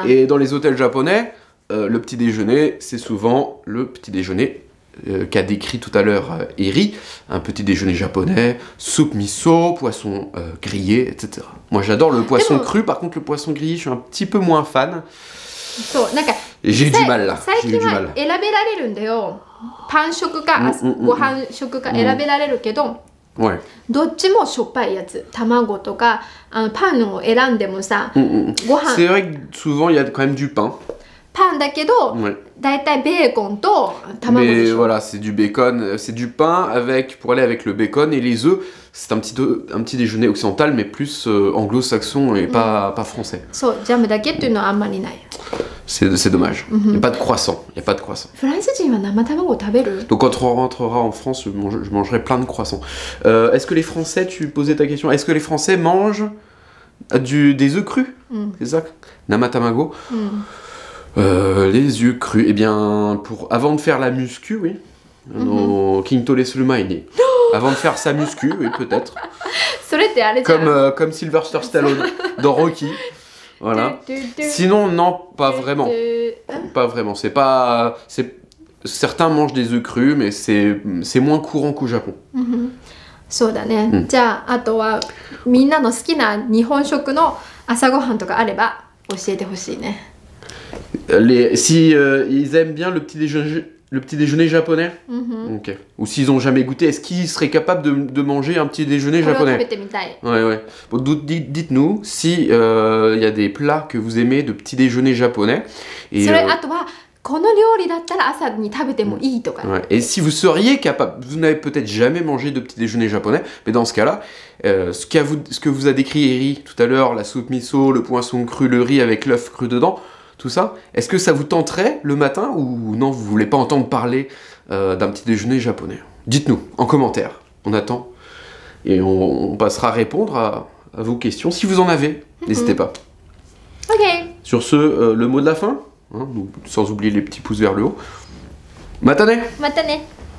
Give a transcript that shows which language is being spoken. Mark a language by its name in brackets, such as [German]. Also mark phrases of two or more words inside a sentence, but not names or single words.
[French] Et dans les hôtels japonais, le petit déjeuner, c'est souvent le petit déjeuner qu'a décrit tout à l'heure Eri. Un petit déjeuner japonais, soupe miso, poisson grillé, etc. Moi j'adore le poisson cru, par contre le poisson grillé, je suis un petit peu moins fan. [Japanese] そう、なんか [French] Et j'ai eu du mal là. [Japanese] 最 [French] J'ai eu [Japanese] 近 [French] du [Japanese] は [French] mal. [Japanese] 選べられるんだよ。パン食かご飯食か選べられるけど、 [French] Ouais. [Japanese] どっちもしょっぱいやつ。卵とかパンを選んでもさ、ご飯 [French] C'est vrai que souvent il y a quand même du pain. [Japanese] パンだけど、 [French] Ouais. [Japanese] だいたいベーコンと卵で [French] Mais [Japanese] しょ。 [French] voilà, c'est du bacon, c'est du pain pour aller avec le bacon et les œufs. C'est un petit déjeuner occidental, mais plus anglo-saxon et pas français. [Japanese] そう、ジャムだけっていうのはあんまりない。 [French] C'est dommage. Il n'y a pas de croissant. Il y a pas de croissant. [Japanese] フランス人は生卵を食べる？ [French] Donc quand on rentrera en France, je mangerai plein de croissants. Est-ce que les Français, tu posais ta question, est-ce que les Français mangent des œufs crus? C'est ça? Namatamago. Les œufs crus. Eh bien, avant de faire la muscu, oui. [Japanese] 筋トレ するまえに. [French] Avant de faire sa muscu, oui, peut-être. [Japanese] それってあれじゃん。 [French] Comme Sylvester Stallone dans Rocky. Voilà. Sinon, non, pas vraiment. Pas vraiment. Certains mangent des œufs crus, mais c'est moins courant qu'au Japon. [Japanese] そうだね。じゃああとはみんなの好きな日本食の朝ごはんとかあれば教えてほしいね。 [French] Si ils aiment bien le petit déjeuner japonais, ok. Ou s'ils ont jamais goûté, est-ce qu'ils seraient capables de manger un petit déjeuner [Japanese] これを食べ [French] japonais? [Japanese] てみたい。 [French] Ouais, ouais. Bon, dites-nous si y a des plats que vous aimez de petit déjeuner japonais. Et, [Japanese] それあとはこの料理だったら朝に食べてもいいとか。 [French] ouais. Et si vous seriez capable, vous n'avez peut-être jamais mangé de petit déjeuner japonais, mais dans ce cas-là, ce que vous a décrit Eri tout à l'heure, la soupe miso, le poisson cru, le riz avec l'œuf cru dedans, tout ça, est-ce que ça vous tenterait le matin ou non, vous voulez pas entendre parler d'un petit déjeuner japonais? Dites-nous en commentaire, on attend et on passera à répondre à vos questions si vous en avez, n'hésitez pas. OK。 Sur ce, le mot de la fin, hein, sans oublier les petits pouces vers le haut. [Japanese] Matane! またね。